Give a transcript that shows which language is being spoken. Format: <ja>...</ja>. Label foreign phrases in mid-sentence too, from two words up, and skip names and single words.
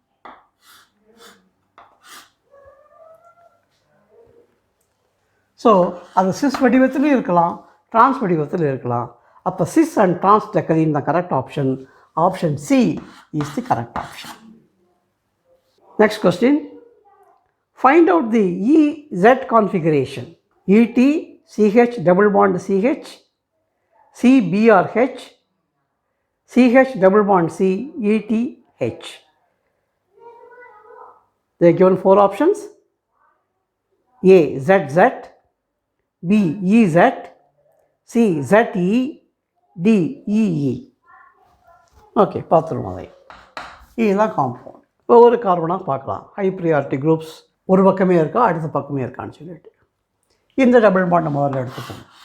<ta>ஸோ அது சிஸ் வடிவத்திலும் இருக்கலாம், டிரான்ஸ் வடிவத்தில் இருக்கலாம். அப்போ</ta> <en>cis and trans decalin</en> <ta>தான்</ta> <en>correct option. Option C is the correct option. Next question. Find out the EZ configuration. ET CH double bond CH, CBRH, CH double bond C, ETH. They are given 4 options. A. ZZ, B. EZ, C. ZE, D. EE.</en> <ta>ஓகே, பார்த்துருவோம். அதை இதுதான் காம்பவுண்ட். ஒவ்வொரு கார்பனாக பார்க்கலாம்.</ta> <en>high priority groups</en> <ta>ஒரு பக்கமே இருக்கா, அடுத்த பக்கமே இருக்கான்னு சொல்லிட்டு இந்த</ta> <en>double bond</en> <ta>முதல்ல எடுத்துக்கணும்.</ta>